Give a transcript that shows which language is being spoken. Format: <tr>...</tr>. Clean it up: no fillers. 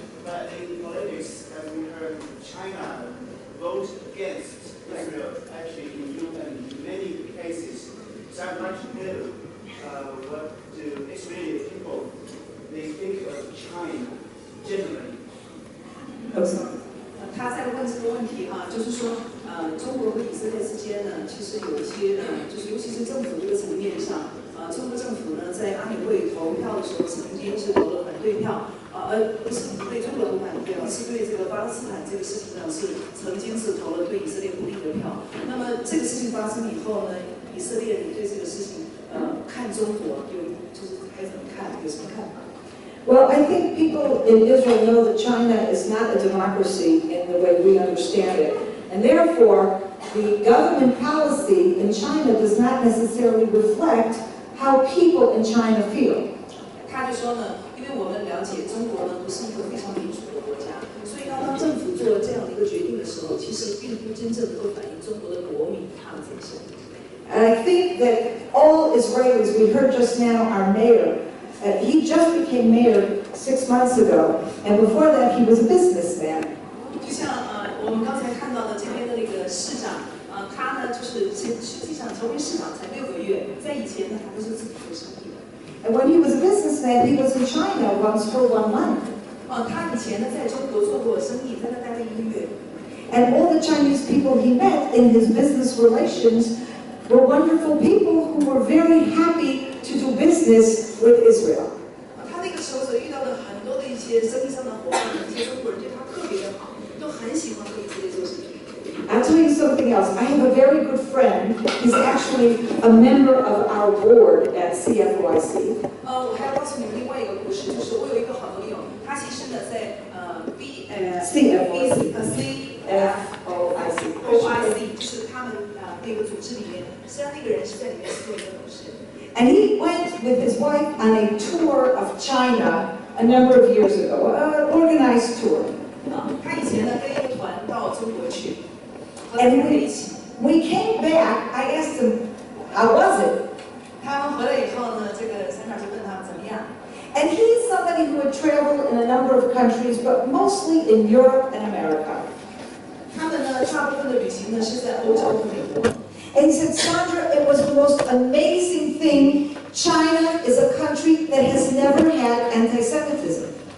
<en>But in politics, as we heard, China vote against Israel actually in many cases. So I'd like to know what do Israeli people they think of China generally.</en> <zh>他在问这个问题就是说，中国和以色列之间呢，其实有一些就是尤其是政府这个层面上，中国政府呢在安理会投票的时候，曾经是投了反对票，不是对中国不反对啊，是对这个巴勒斯坦这个事情呢是曾经是投了对以色列不利的票。那么这个事情发生以后呢，以色列人对这个事情看中国就是该怎么看，有什么看法？</zh> <en>Well, I think people in Israel know that China is not a democracy in the way we understand it. And therefore, the government policy in China does not necessarily reflect how people in China feel.</en> <zh>他就说呢，因为我们了解中国呢不是一个非常民主的国家，所以当政府做了这样的一个决定的时候，其实并不真正能够反映中国的国民他们怎么想。</zh> <en>And I think that all Israelis, we heard just now our mayor, he just became mayor 6 months ago, and before that he was a businessman.</en> <zh>就像我们刚才看到的这边的那个市长，他呢就是实际上成为市长才6个月，在以前呢他都是自己做生意的。</zh> <en>And when he was a businessman, he was in China once for 1 month.</en> <zh>他以前呢在中国做过生意，在那待了1个月。</zh> <en>And all the Chinese people he met in his business relations were wonderful people who were very happy to do business with Israel.</en> <zh>他那个时候所遇到的很多的一些生意上的伙伴，一些中国人对他特别的好，都很喜欢和以色列做生意。</zh> <en>I'll tell you something else. I have a very good friend. He's actually a member of our board at CFYC.</en> <zh>我还要告诉你们另外一个故事，就是我有一个好朋友，他其实呢在CFOIC，就是他们那个组织里面，实际上那个人是在里面是做一个董事。</zh> <en>And he went with his wife on a tour of China a number of years ago, an organized tour.</en> <zh>他以前呢跟一个团到中国去，和</zh> <en>And</en> <zh>他们一起。</zh> <en>we came back. I asked him, "How was it?"</en> <zh>他们回来以后呢，这个山长就问他们怎么样。</zh> <en>And he's somebody who had traveled in a number of countries, but mostly in Europe and America.</en> <zh>他们呢，大部分的旅行呢是在欧洲和美国。</zh> <en>And he said, Sandra, it was the most amazing thing. China is a country that has never had anti-Semitism.</en>